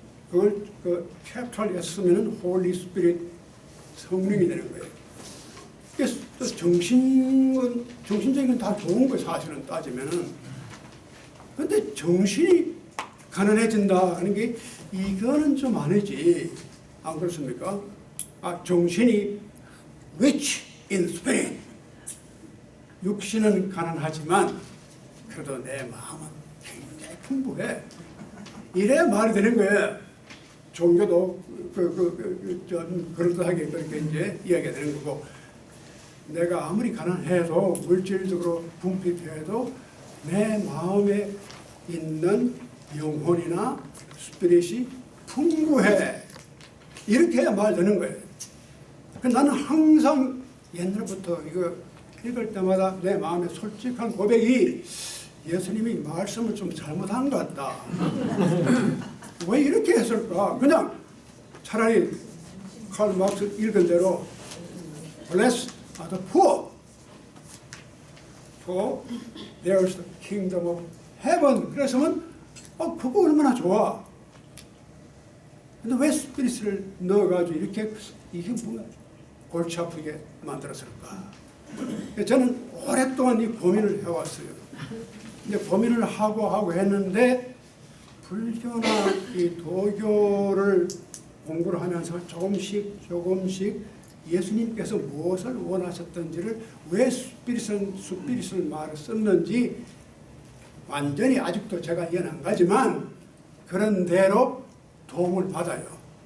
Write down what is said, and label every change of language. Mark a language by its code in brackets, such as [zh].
[ko] 그걸 그 캐피탈 S면은 홀리 스피릿, 성령이 되는 거예요. 그래서 정신적인 건 다 좋은 거예요, 사실은 따지면은. 근데 정신이 가난해진다 하는 게 이거는 좀 아니지. 안 그렇습니까? 정신이 [en] rich in spirit. [ko] 육신은 가난하지만 그래도 내 마음은 굉장히 풍부해. 이래야 말이 되는 거예요. 종교도 그럴듯하게 그렇게 이제 이야기가 되는 거고, 내가 아무리 가난해도 물질적으로 궁핍해도 내 마음에 있는 영혼이나 스피릿이 풍부해. 이렇게 해야 말 되는 거예요. 나는 항상 옛날부터 이거 읽을 때마다 내 마음에 솔직한 고백이, 예수님이 말씀을 좀 잘못한 것 같다. 왜 이렇게 했을까? 그냥 차라리 칼 막스 읽은 대로 [en] Blessed are the poor, for there's the kingdom of heaven. [ko] 그랬으면 그거 얼마나 좋아. 근데 왜 스피릿을 넣어가지고 이게 뭐야 골치 아프게 만들었을까? 저는 오랫동안 이 고민을 해왔어요. 이제 고민을 하고 했는데, 불교나 이 도교를 공부를 하면서 조금씩 예수님께서 무엇을 원하셨던지를, 왜 스피릿을 말을 썼는지 완전히 아직도 제가 이해는 안 가지만 그런 대로 도움을 받아요.